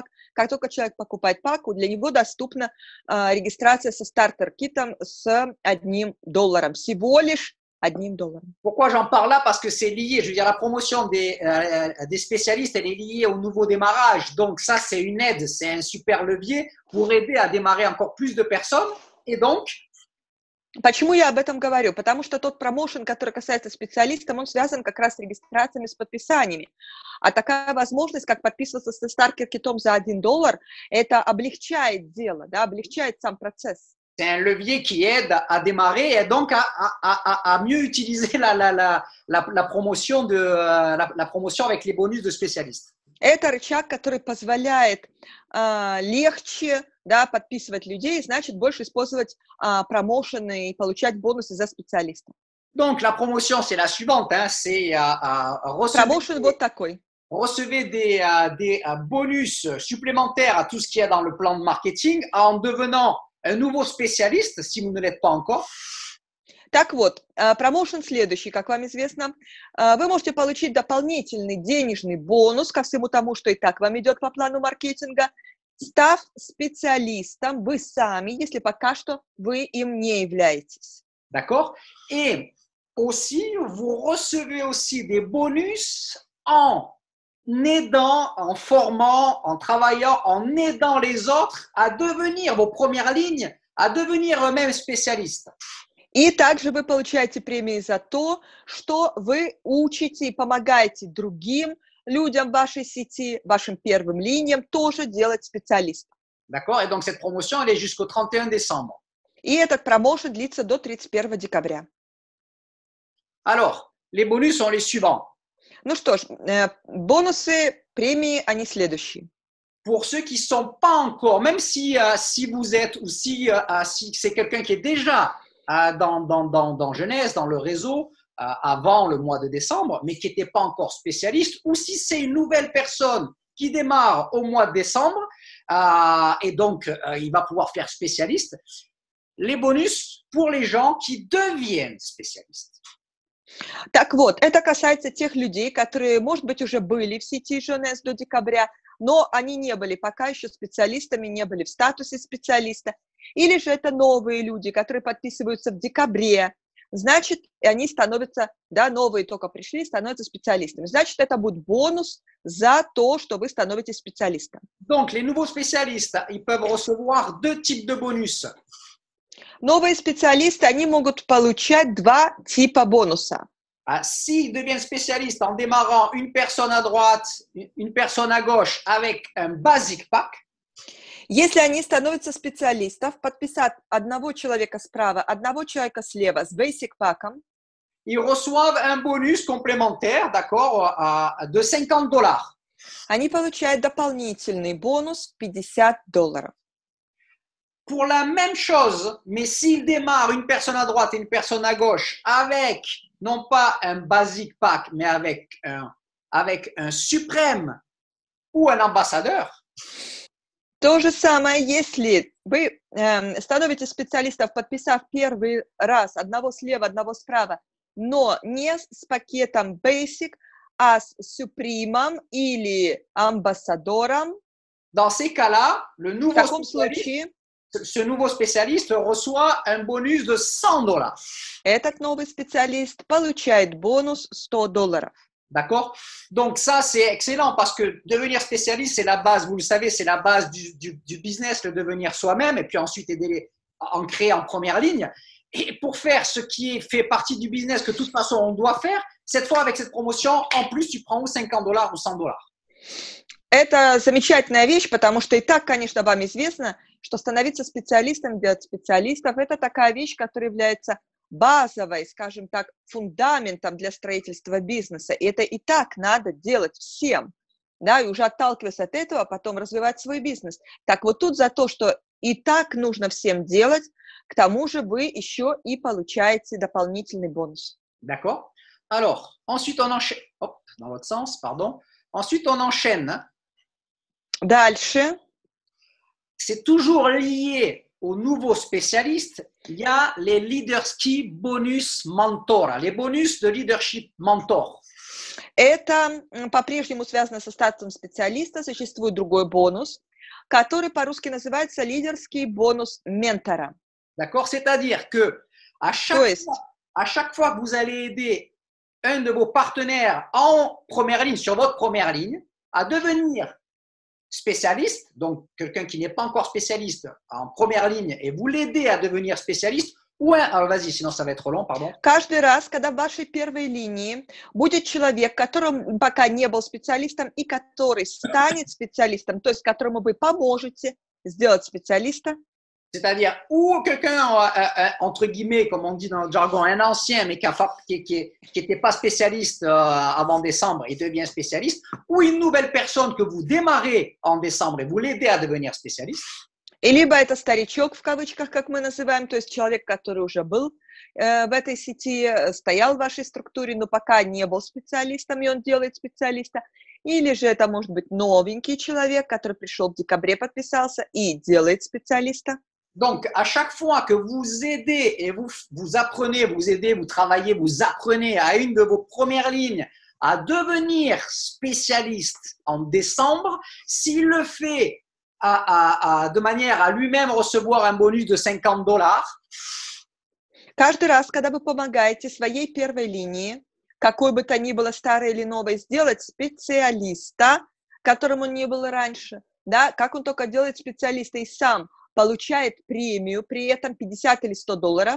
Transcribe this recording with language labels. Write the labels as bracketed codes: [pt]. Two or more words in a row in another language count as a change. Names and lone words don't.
[ru] Как только человек покупает пак, для него доступна регистрация со стартер-китом с $1. Всего лишь $1. [fr] Pourquoi j'en parle là? Parce que c'est lié, je veux dire, la promotion des spécialistes, elle est liée au nouveau démarrage. Donc ça, c'est une aide, c'est un super levier pour aider à démarrer encore plus de personnes. Et donc... [ru] Почему я об этом говорю? Потому что тот промоушен, который касается специалистов, он связан как раз с регистрациями, с подписаниями. А такая возможность, как подписываться со стартер-китом за $1, это облегчает дело, да, облегчает сам процесс. [fr] C'est un levier qui aide à démarrer et donc à mieux utiliser la promotion avec les bonus de spécialistes. [ru] Это рычаг, который позволяет легче, да, подписывать людей, значит, больше использовать промоушены и получать бонусы за специалистов. [fr] Donc, la promotion, c'est la suivante, hein, c'est [ru] Промоушен вот такой. [fr] Recevez des bonus supplémentaires à tout ce qu'il y a dans le plan de marketing en devenant un nouveau spécialiste, si vous ne l'êtes pas encore. [ru] Так вот, промоушен следующий, как вам известно. Вы можете получить дополнительный денежный бонус ко всему тому, что и так вам идет по плану маркетинга, став специалистом вы сами, если пока что вы им не являетесь. [fr] D'accord? Et aussi, vous recevez aussi des bonus en aidant, en formant, en travaillant, en aidant les autres à devenir vos premières lignes, à devenir eux-mêmes spécialistes. [ru] И также вы получаете премии за то, что вы учите и помогаете другим людям в вашей сети, вашим первым линиям тоже делать специалистов. [fr] D'accord? Et donc, cette promotion, elle est jusqu'au 31 décembre. [ru] И этот промоушен длится до 31 декабря. [fr] Alors, les bonus sont les suivants. [ru] Ну что ж, бонусы, премии, они следующие. [fr] Pour ceux qui ne sont pas encore, même si vous êtes ou si c'est quelqu'un qui est déjà dans Genèse, dans le réseau, avant le mois de décembre, mais qui n'était pas encore spécialiste, ou si c'est une nouvelle personne qui démarre au mois de décembre, et donc il va pouvoir faire spécialiste, les bonus pour les gens qui deviennent spécialistes. [ru] Так вот, это касается тех людей, которые, может быть, уже были в сети Genèse до декабря, но они не были пока еще специалистами, не были в статусе специалиста. Или же это новые люди, которые подписываются в декабре. Значит, они становятся, да, новые только пришли, становятся специалистами. Значит, это будет бонус за то, что вы становитесь специалистом. [fr] Donc, les nouveaux spécialistes, ils peuvent recevoir 2 types de bonus. [ru] Новые специалисты, они могут получать 2 типа бонуса. [fr] S'ils deviennent spécialistes en démarrant une personne à droite, une personne à gauche avec un [en] basic pack, [ru] если они становятся специалистом, подписав одного человека справа, одного человека слева с basic паком, [fr] ils reçoivent un bonus complémentaire, d'accord, de $50. [ru] они получают дополнительный бонус $50. [fr] Pour la même chose, mais s'ils démarrent une personne à droite et une personne à gauche avec non pas un [en] basic pack, [fr] mais avec un suprême ou un ambassadeur. [ru] То же самое, если вы становитесь специалистом, подписав первый раз одного слева, одного справа, но не с пакетом Basic, а с Supreme или амбассадором. [fr] Dans ces cas-là, [ru] В таком случае [fr] ce nouveau spécialiste reçoit un bonus de $100. [ru] Этот новый специалист получает бонус $100. [fr] D'accord? Donc ça, c'est excellent parce que devenir spécialiste, c'est la base, vous le savez, c'est la base du business, le devenir soi-même et puis ensuite aider en créer en première ligne. Et pour faire ce qui fait partie du business que de toute façon on doit faire, cette fois avec cette promotion, en plus tu prends ou $50 ou $100. [ru] Это замечательная вещь, потому что и так, конечно, вам известно, что становиться специалистом для специалистов – это такая вещь, которая является базовой, скажем так, фундаментом для строительства бизнеса. И это и так надо делать всем, да, и уже отталкиваясь от этого, потом развивать свой бизнес. Так вот тут за то, что и так нужно всем делать, к тому же вы еще и получаете дополнительный бонус. [fr] D'accord? Alors, ensuite on enchaîne, hop, dans l'autre sens, pardon. Ensuite on enchaîne. [ru] Дальше. [fr] C'est toujours lié aux nouveaux spécialistes. Il y a les [en] leadership bonus [fr] mentor, les bonus de leadership mentor. [ru] Это по-прежнему связано со статусом специалиста. Существует другой бонус, который по-русски называется лидерский бонус ментора. [fr] D'accord? C'est-à-dire que à chaque fois que vous allez aider un de vos partenaires en première ligne, sur votre première ligne, à devenir spécialiste, donc quelqu'un qui n'est pas encore spécialiste en première ligne, et vous l'aidez à devenir spécialiste, ou alors vas-y, sinon ça va être trop long, pardon. [ru] Каждый раз, когда в вашей первой линии будет человек, который пока не был специалистом и который станет специалистом, то есть которому вы поможете сделать специалиста. [fr] C'est-à-dire, ou quelqu'un, entre guillemets, comme on dit dans le jargon, un ancien, mais qui n'était pas spécialiste avant décembre et devient spécialiste, ou une nouvelle personne que vous démarrez en décembre et vous l'aidez à devenir spécialiste. [ru] И либо это старичок, в кавычках, как мы называем, то есть человек, который уже был в этой сети, стоял в вашей структуре, но пока не был специалистом, и он делает специалиста. Или же это может быть новенький человек, который пришел в декабре, подписался и делает специалиста. [fr] Donc, à chaque fois que vous aidez et vous apprenez, vous aidez, vous travaillez, vous apprenez à une de vos premières lignes à devenir spécialiste en décembre, s'il le fait de manière à lui-même recevoir un bonus de $50. [ru] Каждый раз, когда вы помогаете своей первой линии, какой бы то ни было старой или новой, сделать специалиста, которым он не был раньше, да, как он только делает специалиста и сам получает премию, при этом $50 или $100.